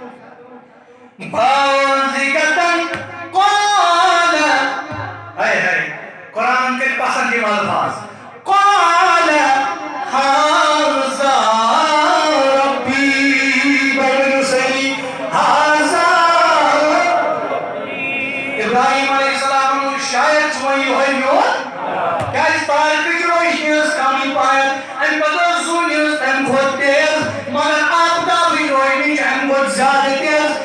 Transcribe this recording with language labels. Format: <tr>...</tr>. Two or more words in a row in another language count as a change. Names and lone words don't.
<ar>بازِغَةً قال</ar> <ks>ہاے ہاے قرآن کٔرۍ پسنٛد یِم الفاظ</ks> <ar>قال هذا</ar> <ks>ربی بڑھٲیِو سٲری هذا ابراہیم علیہ السلام شاید ژٕ وَن یِہوٚے میون کیٛازِ تارکٕچ روشنی ٲس کمٕے پایَت اَمہِ پتہٕ ٲس زوٗنہِ ٲس تَمہِ کھۄتہٕ تیز مگر آفتابٕچ روشنی چھِ اَمہِ کھۄتہٕ زیادٕ تیز</ks>